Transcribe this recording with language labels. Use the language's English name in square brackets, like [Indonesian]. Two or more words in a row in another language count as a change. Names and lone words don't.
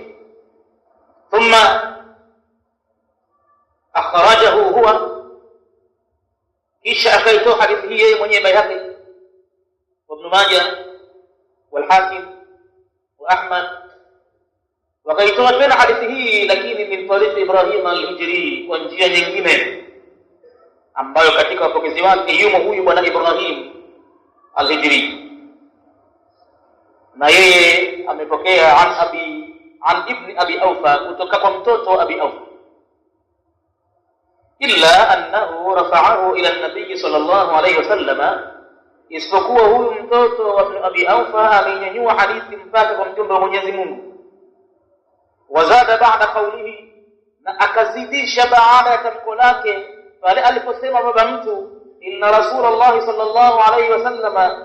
[Arabic] ثم أخرجه هو, [Swahili] kisha akaitoa hadithi hii yeye mwenyewe Baihaqi wa Ibn Majah wal Hakim wa Ahmad, wakaitoa tena hadithi hii lakini [Arabic] من طريق [Swahili] Ibrahim al-Hijri, kwa njia nyingine ambayo katika wapokezi wake yumo huyu bwana Ibrahim al-Hijri, na yeye amepokea an ibn abi Awfa, kutoka kwa mtoto wa Abi Awfa, [Arabic] إلا أنه رفعه إلى النبي صلى الله عليه وسلم, [Swahili] isipokuwa huyu mtoto wa ibn Abi Awfa amenyanyua hadithi mpaka kwa mjumbe wa Mwenyezi Mungu. [Arabic] وزاد بعد قوله, [Swahili] na akazidisha baada ya tamko lake pale aliposema baba mtu, inna Rasulullah [Arabic] صلى الله عليه وسلم